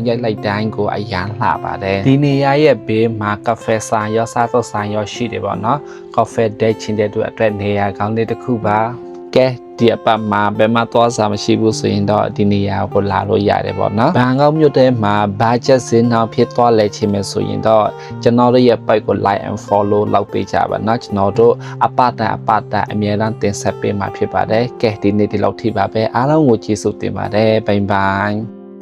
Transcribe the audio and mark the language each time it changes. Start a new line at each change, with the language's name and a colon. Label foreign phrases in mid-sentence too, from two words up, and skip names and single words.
Burmese: ရိုက်လိုက်တိုင်းကိုအရန်လှပါတယ်ဒီနေရာရဲ့ဘေးမှာကဖေဆိုင်ရောစားသောက်ဆိုင်ရောရှိတယ်ပေါ့နော်ကဖေဒိတ်ချင်းတဲ့အတွက်နေရာကောင်းလေးတစ်ခုပါကဲဒီအပတ်မှာဘယ်မှာသွားစားမရှိဘူးဆိုရင်တော့ဒီနေရာကိုလာလို့ရတယ်ပေါ့နော်ဘန်ကောက်မြို့ထဲမှာဘာဂျက်စင်းအောင်ဖြစ်သွားလဲချင်မယ်ဆိုရင်တော့ကျွန်တော်တို့ရဲ့ page ကို
English: like and follow
Burmese: လုပ်ပေးကြပါနော်ကျွန်တော်တို့အပတ်တန်အမြဲတမ်းတင်ဆက်ပေးမှာဖြစ်ပါတယ်ကဲဒီနေ့ဒီလောက်ထိပါပဲအားလုံးကိုကျေးဇူးတင်ပါတယ်ဘိုင်ဘိုင်